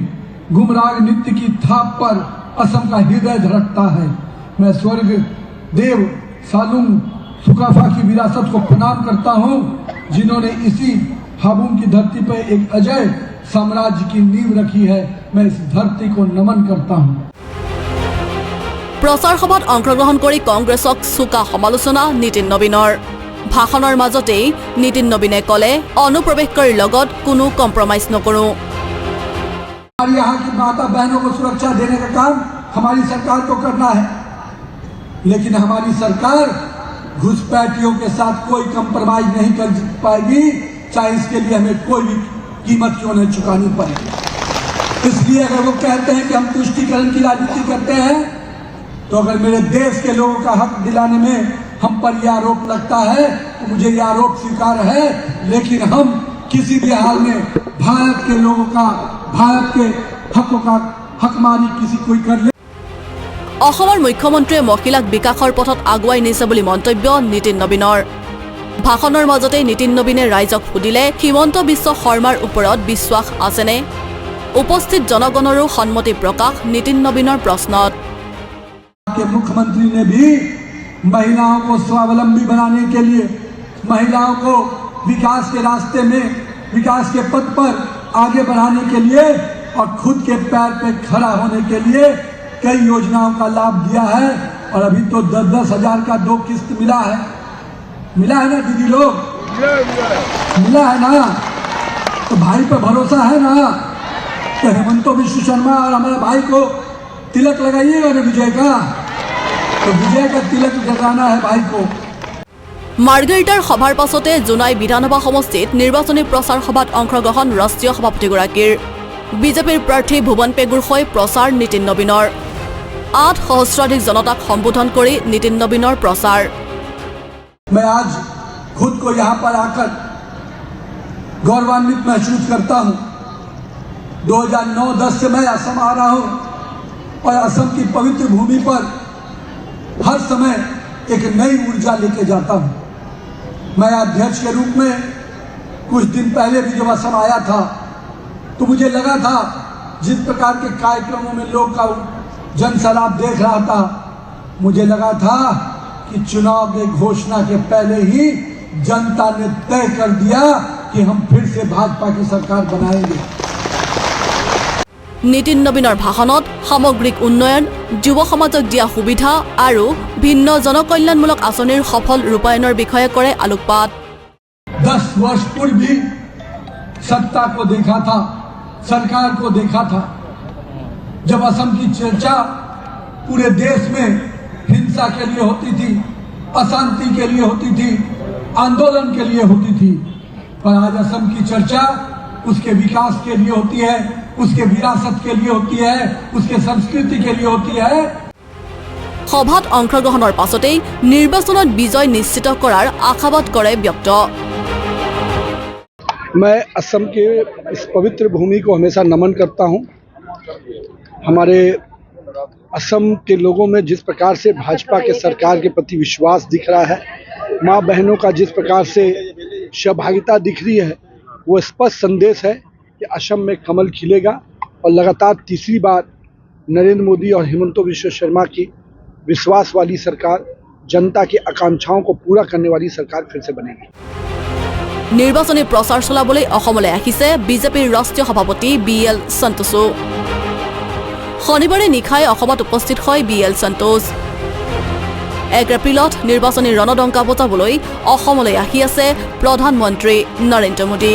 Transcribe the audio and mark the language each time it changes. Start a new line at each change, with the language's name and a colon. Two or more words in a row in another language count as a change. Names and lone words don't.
Hindi: गुमराग नृत्य की थाप पर असम का हृदय धड़कता है। मैं स्वर्ग देव सालुंग सुकाफा की विरासत को प्रणाम करता हूँ, जिन्होंने इसी हाबुम की धरती पर एक अजय साम्राज्य की नींव रखी है। मैं इस धरती को नमन करता हूँ।
Assamese: প্ৰচাৰ সভাত অংশগ্ৰহণ কৰি কংগ্ৰেছক চোকা সমালোচনা নীতিন নবীনৰ। ভাষণৰ মাজতেই নীতিন নবীনে ক'লে, অনুপ্ৰৱেশকাৰীৰ লগত কোনো কম্প্ৰমাইজ নকৰোঁ।
Hindi: यहाँ की माता बहनों को सुरक्षा देने का काम हमारी सरकार को करना है, लेकिन हमारी सरकार घुसपैठियों के साथ कोई कंप्रोमाइज नहीं कर पाएगी, चाहे इसके लिए हमें कोई भी कीमत क्यों नहीं चुकानी पड़ेगी। इसलिए अगर वो कहते हैं कि हम तुष्टीकरण की राजनीति करते हैं, तो अगर मेरे देश के लोगों का हक दिलाने में हम पर यह आरोप लगता है तो मुझे यह आरोप स्वीकार है, लेकिन हम किसी भी हाल में भारत के लोगों का, भारत के हकों का हकमारी किसी कोई कर ले।
Assamese: অসমৰ মুখ্যমন্ত্ৰীয়ে মহিলাক বিকাশৰ পথত আগুৱাই নিছে বুলি মন্তব্য নীতিন নবীনৰ। ভাষণৰ মাজতে নীতিন নবীনে ৰাইজক সুধিলে, হিমন্ত বিশ্ব শৰ্মাৰ ওপৰত বিশ্বাস আছেনে? উপস্থিত জনগণৰো সন্মতি প্ৰকাশ নীতিন নবীনৰ প্ৰশ্নত।
Hindi: मुख्यमंत्री ने भी महिलाओं को स्वावलंबी बनाने के लिए, महिलाओं को विकास के रास्ते में, विकास के पथ पर आगे बढ़ाने के लिए और खुद के पैर पे खड़ा होने के लिए कई योजनाओं का लाभ दिया है। और अभी तो 10-10 हजार का 2 किस्त मिला है ना दीदी लोग, मिला है ना? तो भाई पे भरोसा है ना? तो हेमंत बिश्व शर्मा और हमारे भाई को तिलक लगाइएगा ना विजय का, तो विजय का तिलक लगाना है भाई को।
Assamese: মাৰ্গাৰিটাৰ সভাৰ পাছতে জোনাই বিধানসভা সমষ্টিত নিৰ্বাচনী প্ৰচাৰ সভাত অংশগ্ৰহণ ৰাষ্ট্ৰীয় সভাপতিগৰাকীৰ। বিজেপিৰ প্ৰাৰ্থী ভুৱন পেগুৰ হৈ প্ৰচাৰ নীতিন নবীনৰ। 8 সহস্ৰাধিক জনতাক সম্বোধন কৰি নীতিন নবীনৰ প্ৰচাৰ।
Hindi: मैं आज खुद को यहाँ पर आकर गौरवान्वित महसूस करता हूँ। 2009-10 से मैं असम आ रहा हूँ और असम की पवित्र भूमि पर हर समय एक नई ऊर्जा लेके जाता हूँ। मैं अध्यक्ष के रूप में कुछ दिन पहले भी जब असम आया था तो मुझे लगा था, जिस प्रकार के कार्यक्रमों में लोग का जनसलाब देख रहा था, मुझे लगा था कि चुनाव की घोषणा के पहले ही जनता ने तय कर दिया कि हम फिर से भाजपा की सरकार बनाएंगे।
Assamese: নীতিন নবীনৰ ভাষণত সামগ্ৰিক উন্নয়ন, যুৱ সমাজক দিয়া সুবিধা আৰু ভিন্ন জনকল্যাণমূলক আঁচনিৰ সফল ৰূপায়ণৰ বিষয়ে কৰে আলোকপাত।
Hindi: 10 वर्ष पूर्व भी सत्ता को देखा था, सरकार को देखा था। जब असम की चर्चा पूरे देश में हिंसा के लिए होती थी, अशांति के लिए होती थी, आंदोलन के लिए होती थी। पर आज असम की चर्चा उसके विकास के लिए होती है, उसके विरासत के लिए होती है, उसके संस्कृति के लिए होती है।
Assamese: সভাত অংশগ্ৰহণৰ পাছতেই নিৰ্বাচনত বিজয় নিশ্চিত কৰাৰ আশাবাদ কৰে ব্যক্ত।
Hindi: मैं असम के इस पवित्र भूमि को हमेशा नमन करता हूं। हमारे असम के लोगों में जिस प्रकार से भाजपा के सरकार के प्रति विश्वास दिख रहा है, माँ बहनों का जिस प्रकार से सहभागिता दिख रही है, वो स्पष्ट संदेश है कि असम में कमल खिलेगा और लगातार तीसरी बार नरेंद्र मोदी और हिमंता बिस्वा शर्मा की विश्वास वाली सरकार, जनता की आकांक्षाओं को पूरा करने वाली सरकार फिर से बनेगी।
Assamese: নিৰ্বাচনী প্ৰচাৰ চলাবলৈ অসমলৈ আহিছে বিজেপিৰ ৰাষ্ট্ৰীয় সভাপতি BL সন্তোষো। শনিবাৰে নিশাই অসমত উপস্থিত হয় BL সন্তোষ। 1 এপ্ৰিলত নিৰ্বাচনী ৰণডংকা বজাবলৈ অসমলৈ আহি আছে প্ৰধানমন্ত্ৰী নৰেন্দ্ৰ মোদী।